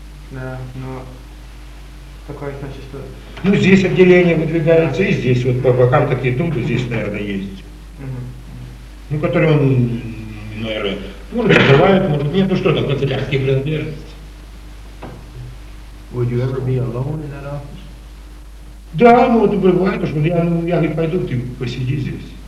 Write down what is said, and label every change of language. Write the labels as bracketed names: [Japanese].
[Russian] Да, но такое значит, что... Ну, здесь отделение выдвигается, и здесь вот по бокам такие тумбы здесь, наверное, есть. Угу. Ну, которые он, наверное, может, открывает, может, нет, ну что там, канцелярские принадлежности. [English] Would you ever be alone in that office? [Russian] Да, ну, это бывает, потому что я говорю, пойду, ты посиди здесь.